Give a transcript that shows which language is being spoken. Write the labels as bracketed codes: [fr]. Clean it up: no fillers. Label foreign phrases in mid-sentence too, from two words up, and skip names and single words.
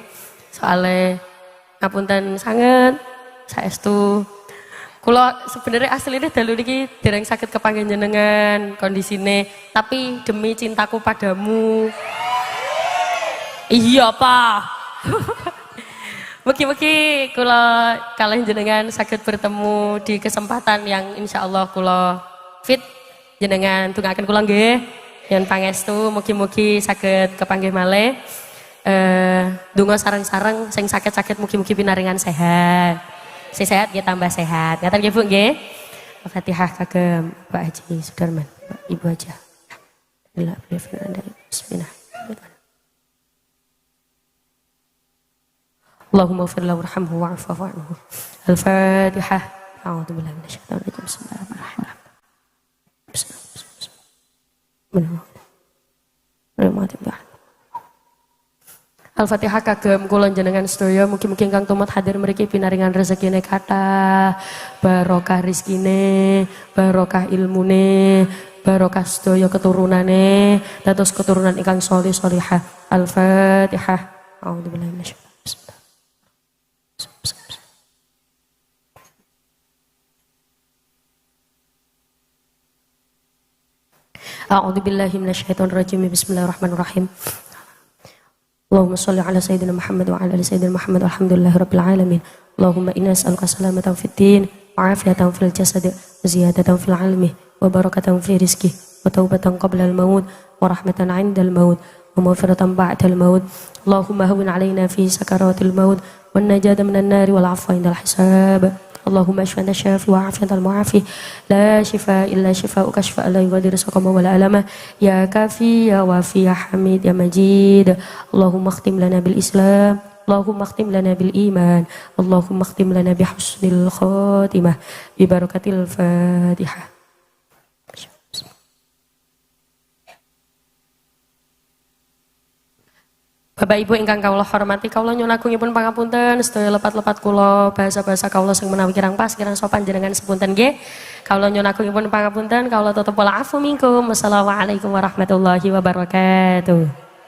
[jv] Soale ngapunten sanget saestu kula sebenarnya asline dalu niki dereng saged kepanggih jenengan kondisine, [id] tapi demi cintaku padamu. [jv] Iya Pak. Mugi-mugi kula kalih jenengan saged [id] bertemu di kesempatan yang [jv] insyaallah kula fit jenengan tunggaken kula nggih. Yen pangestu mugi-mugi saged kepanggih malih. Donga sareng-sareng sing sakit-sakit mugi-mugi pinaringan sehat. Sing sehat nggih tambah sehat. Ngaten nggih Bu nggih. Al-Fatihah kagem Pak Haji Sudarman, Ibu aja. [ar] Bismillah. اللهم اغفر له وارحمه واعف عنه. Al-Fatihah. أعوذ بالله من الشيطان الرجيم. بسم الله الرحمن الرحيم. [jv] Al-Fatihah kagem kula jenengan sedaya mugi-mugi ingkang tumut hadir mriki pinaringan rezekine kathah, barokah rezekine, barokah ilmune, barokah sedaya keturunane, dados keturunan ingkang sholih sholihah. [ar] Al-Fatihah. أعوذ بالله من الشيطان الرجيم. أعوذ بالله من الشيطان الرجيم. بسم الله الرحمن الرحيم. اللهم صل على سيدنا محمد وعلى آل سيدنا محمد والحمد لله رب العالمين. اللهم إنا نسألك سلامة في الدين وعافية في الجسد وزيادة في العلم وبركة في الرزق وتوبة قبل الموت ورحمة عند الموت ومغفرة بعد الموت. اللهم هون علينا في سكرات الموت والنجاة من النار والعفو عند الحساب. اللهم اشف أنت الشافي وعاف أنت المعافي لا شفاء إلا شفاؤك شفاء لا يغادر سقما ولا ألما يا كافي يا وافي يا حميد يا مجيد. اللهم اختم لنا بالإسلام، اللهم اختم لنا بالإيمان، اللهم اختم لنا بحسن الخاتمة ببركة الفاتحة. [jv] Bapak Ibu ingkang kawula hormati, kawula nyuwun agungipun pangapunten sedaya lepat-lepat kula bahasa-bahasa kawula sing menawi kirang pas kirang sopan jenengan sepunten nggih. Kawula nyuwun agungipun pangapunten, kawula tutup [ar] والعفو منكم. والسلام عليكم ورحمة الله وبركاته.